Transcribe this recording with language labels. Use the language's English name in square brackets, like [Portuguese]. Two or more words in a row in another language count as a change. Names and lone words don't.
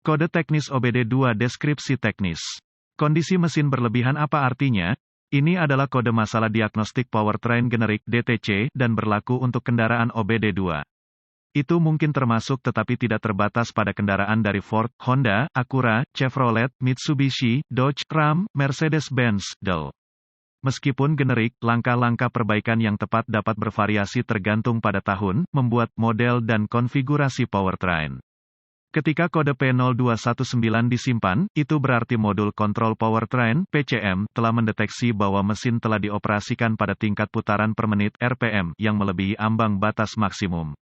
[Indonesian] Kode teknis OBD2 deskripsi teknis. Kondisi mesin berlebihan apa artinya? Ini adalah kode masalah diagnostik powertrain generik DTC dan berlaku untuk kendaraan OBD2. Itu mungkin termasuk tetapi tidak terbatas pada kendaraan dari Ford, Honda, Acura, Chevrolet, Mitsubishi, Dodge, Ram, Mercedes-Benz, Dell. Meskipun generik, langkah-langkah perbaikan yang tepat dapat bervariasi tergantung pada tahun, membuat, model dan konfigurasi powertrain. Ketika kode P0219 disimpan, itu berarti modul kontrol powertrain (PCM) telah mendeteksi bahwa mesin telah dioperasikan pada tingkat putaran per menit (RPM) yang melebihi ambang batas maksimum.